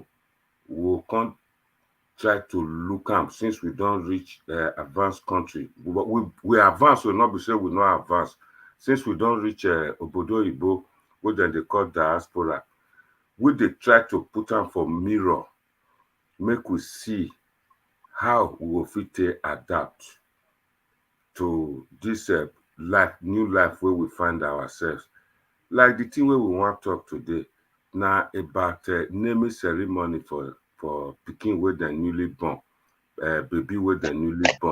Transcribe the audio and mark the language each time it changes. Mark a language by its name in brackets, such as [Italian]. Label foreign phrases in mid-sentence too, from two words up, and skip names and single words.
[Nigerian Pidgin] We will come try to look am since we don reach advanced country. We advance, so not be say we no advance. Since we don reach [Igbo] obodo oyibo, [Nigerian Pidgin] wey dem dey call diaspora, we dey try to put am for mirror, make we see how we go fit adapt to this life, new life where we find ourselves. Like the thing where we want to talk today, now about naming ceremony for picking with the newly born, baby with the newly born.